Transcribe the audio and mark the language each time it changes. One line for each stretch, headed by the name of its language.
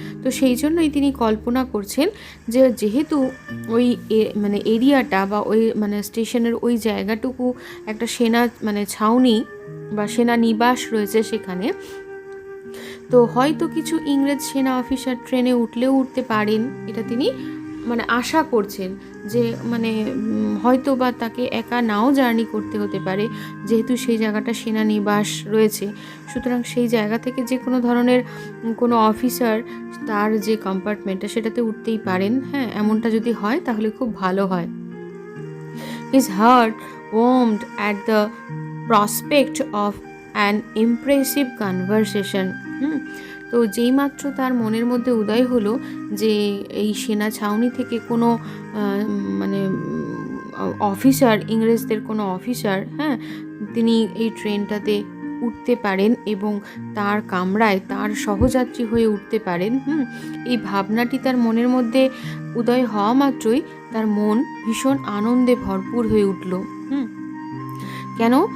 Bangla: তো সেই জন্যই তিনি কল্পনা করছেন যে যেহেতু ওই মানে এরিয়াটা বা ওই মানে স্টেশনের ওই জায়গাটুকু একটা সেনা মানে ছাউনি বা সেনা নিবাস রয়েছে সেখানে, তো হয়তো কিছু ইংরেজ সেনা অফিসার ট্রেনে উঠলেও উঠতে পারেন, এটা তিনি মানে আশা করছেন যে মানে হয়তো বা তাকে একা নাও জার্নি করতে হতে পারে, যেহেতু সেই জায়গাটা সেনানিবাস রয়েছে। সুতরাং সেই জায়গা থেকে যে কোনো ধরনের কোনো অফিসার তার যে কম্পার্টমেন্টটা সেটাতে উঠতেই পারেন। হ্যাঁ, এমনটা যদি হয় তাহলে খুব ভালো হয়।
English: His heart warmed at the prospect of an impressive conversation.
Bangla: তো যেইমাত্র তার মনের মধ্যে উদয় হলো যে এই সেনা ছাউনি থেকে কোনো মানে অফিসার, ইংরেজদের কোনো অফিসার, হ্যাঁ, তিনি এই ট্রেনটাতে উঠতে পারেন এবং তার কামরায় তার সহযাত্রী হয়ে উঠতে পারেন, এই ভাবনাটি তার মনের মধ্যে উদয় হওয়া মাত্রই তার মন ভীষণ আনন্দে ভরপুর হয়ে উঠল। কেন?